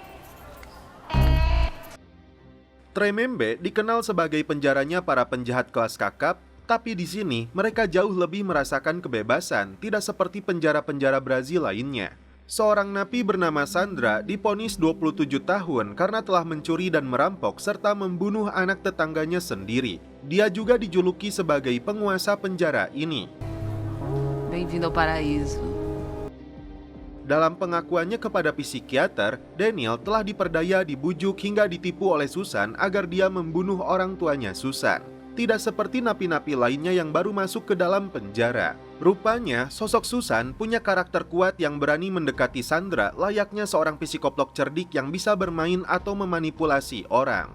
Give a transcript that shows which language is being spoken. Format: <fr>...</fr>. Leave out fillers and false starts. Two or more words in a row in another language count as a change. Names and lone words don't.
<id>Tremembe dikenal sebagai penjaranya para penjahat kelas kakap, tapi di sini mereka jauh lebih merasakan kebebasan, tidak seperti penjara-penjara Brazil lainnya. Seorang napi bernama Sandra divonis 27 tahun karena telah mencuri dan merampok serta membunuh anak tetangganya sendiri. Dia juga dijuluki sebagai penguasa penjara ini.</id> <pt>Bem-vindo ao paraíso.</pt> <id>Dalam pengakuannya kepada psikiater, Daniel telah diperdaya, dibujuk hingga ditipu oleh Susan agar dia membunuh orang tuanya Susan. Tidak seperti napi-napi lainnya yang baru masuk ke dalam penjara. Rupanya, sosok Susan punya karakter kuat yang berani mendekati Sandra layaknya seorang psikoplog cerdik yang bisa bermain atau memanipulasi orang.</id>